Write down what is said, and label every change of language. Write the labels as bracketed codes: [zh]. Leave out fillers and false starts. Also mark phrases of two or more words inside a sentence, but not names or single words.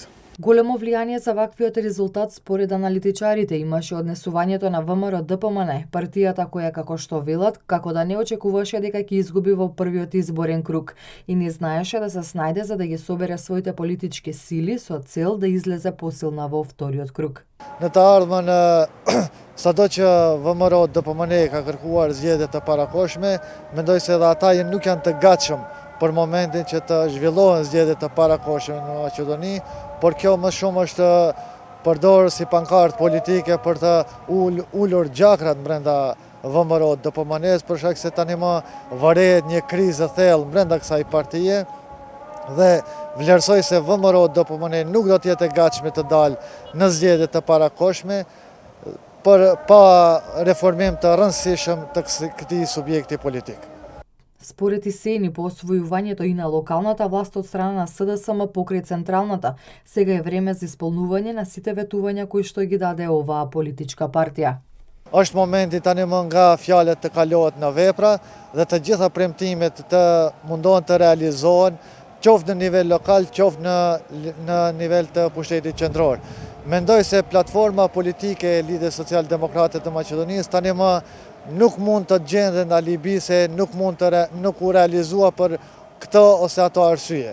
[mk] Големо влијание за ваквиот резултат според аналитичарите имаше однесувањето на ВМРО-ДПМН, партијата која, како што велат, како да не очекуваше дека ќе изгуби во првиот изборен круг и не знаеше да се снајде за да ги собере своите политички сили со цел да излезе посилна во вториот круг. [sq] Në të ardhmen, sado që ВМРО-DPMN ka kërkuar zgjedhje të parakoshme, mendoj se edhe ata nuk janë të gatshëm për momentin që të zhvillohen zgjedhje të parakoshme në Maqedoni, por kjo më shumë është përdorur si pankartë politike për të ulur gjakrat brenda ВМРО-DPMN-s, për shkak se tani më varet një krizë e thellë brenda kësaj partije dhe vlerësoj se ВМРО-DPMN nuk do të jetë e gatshme të dalë në zgjedhje të parakoshme pa reformim të rëndësishëm të këtij subjekti politik. [mk] Според Исени, по освојувањето и на локалната власт од страна на СДСМ покрај централната, сега е време за исполнување на сите ветувања кои што ги даде оваа политичка партија. [sq] Është momenti tani më nga fjalët të kalohet në vepra dhe të gjitha premtimet të mundohen të realizohen, qoftë në nivel lokal, qoftë në nivel të pushtetit qendror. Mendoj se platforma politike e Lidhjes Social-Demokrate të Maqedonisë tani më nuk mund të gjenden alibi se nuk u realizua për këtë ose ato arsye.